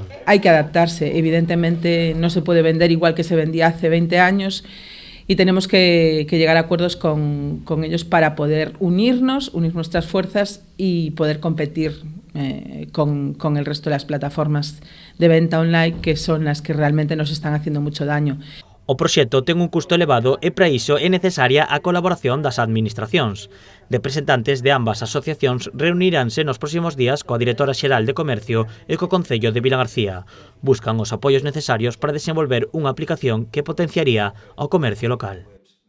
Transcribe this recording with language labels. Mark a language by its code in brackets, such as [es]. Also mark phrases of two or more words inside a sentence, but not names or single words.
[es] Hay que adaptarse, evidentemente no se puede vender igual que se vendía hace 20 años y tenemos que llegar a acuerdos con ellos para poder unir nuestras fuerzas y poder competir con el resto de las plataformas de venta online, que son las que realmente nos están haciendo mucho daño. [gl] O proxecto ten un custo elevado e para iso é necesaria a colaboración das administracións. Representantes de ambas asociacións reuniránse nos próximos días coa directora xeral de Comercio e co Concello de Vilagarcía. Buscan os apoios necesarios para desenvolver unha aplicación que potenciaría o comercio local.